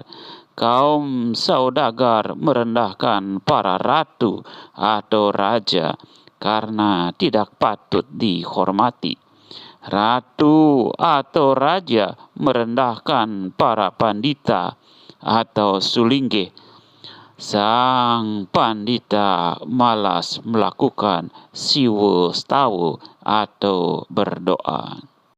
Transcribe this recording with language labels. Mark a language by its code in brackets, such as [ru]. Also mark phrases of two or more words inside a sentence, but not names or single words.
[id] Kaum saudagar merendahkan para ratu atau raja karena tidak patut dihormati. Ratu atau raja merendahkan para pandita atau sulingge sang pandita malas melakukan siwa stawa atau berdoa.